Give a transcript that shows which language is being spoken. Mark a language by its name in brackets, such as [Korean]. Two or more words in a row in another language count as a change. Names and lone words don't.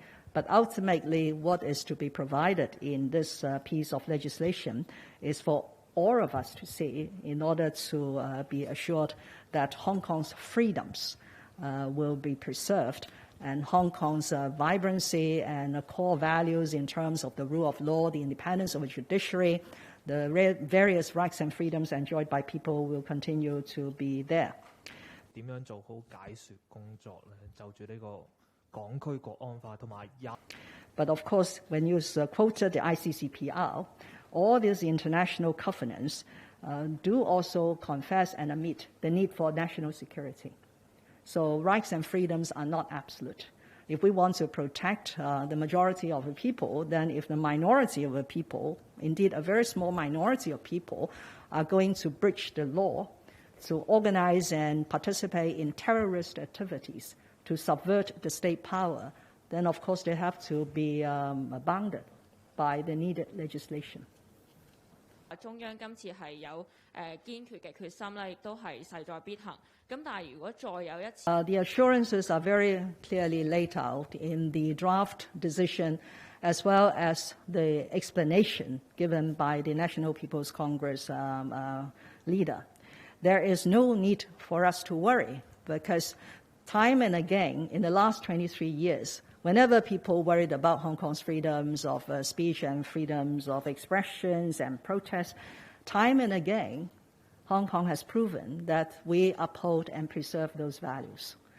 [English] But ultimately, what is to be provided in this piece of legislation is for all of us to see in order to be assured that Hong Kong's freedoms will be preserved and Hong Kong's vibrancy and core values in terms of the rule of law, the independence of the judiciary, the various rights and freedoms enjoyed by people will continue to be there. [Cantonese] 點樣做好解說工作呢？就住呢個港區國安法同埋 [English] But of course, when you quoted the ICCPR, all these international covenants do also confess and admit the need for national security. So rights and freedoms are not absolute. If we want to protect the majority of the people, then if the minority of the people, indeed a very small minority of people, are going to breach the law, to organize and participate in terrorist activities, to subvert the state power, then of course they have to be bounded by the needed legislation. [Cantonese] 中央今次係有堅決嘅決心啦，亦都係勢在必行。咁但係如果再有一次 [English] ，the assurances are very clearly laid out in the draft decision, as well as the explanation given by the National People's Congress leader. There is no need for us to worry because time and again in the last 23 years, whenever people worried about Hong Kong's freedoms of speech and freedoms of expressions and protest, time and again, Hong Kong has proven that we uphold and preserve those values.